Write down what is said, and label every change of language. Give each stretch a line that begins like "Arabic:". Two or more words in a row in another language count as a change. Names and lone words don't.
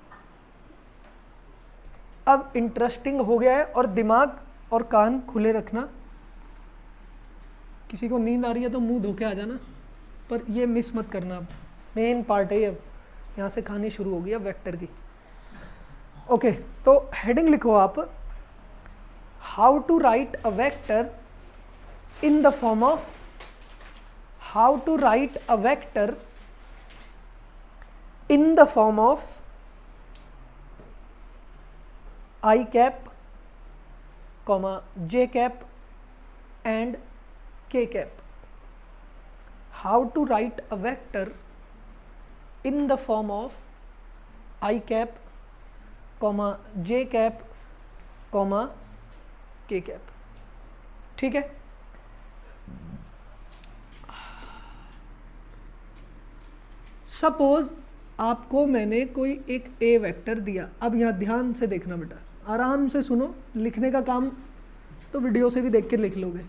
Hindi: अब इंटरेस्टिंग हो गया है, और दिमाग और कान खुले रखना। किसी को नींद आ रही है तो मुंह धो के आ जाना, पर ये मिस मत करना। अब
English: main part
Hindi: है, अब यहाँ से कहानी शुरू होगी अब वेक्टर की। ओके, तो हेडिंग लिखो आप,
English: how to write a vector in the form of, how to write a vector in the form of I cap, j cap and k cap. How to write a vector in the form of I cap, j cap, k cap,
Hindi: ठीक है। सपोज आपको मैंने कोई एक
English: a vector
Hindi: दिया। अब यहाँ ध्यान से देखना बेटा, आराम से सुनो, लिखने का काम तो वीडियो से भी देख के लिख लोगे।